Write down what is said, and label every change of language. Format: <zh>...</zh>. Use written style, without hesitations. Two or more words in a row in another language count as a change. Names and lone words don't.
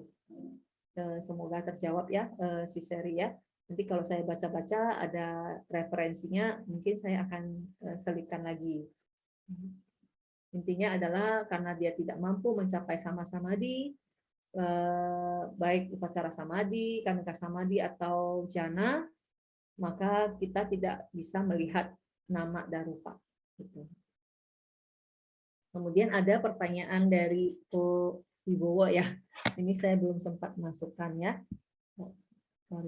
<id>Semoga terjawab ya, Siseri ya. Nanti kalau saya baca-baca ada referensinya, mungkin saya akan selipkan lagi. Intinya adalah karena dia tidak mampu mencapai sama samadhi, baik</id> <pi>upacara samadhi, kanika samadhi</pi> <id>atau jana, maka kita tidak bisa melihat nama dan rupa. Gitu. Kemudian ada pertanyaan dari Ko Wibowo ya. Ini saya belum sempat masukkan ya. Sorry.</id>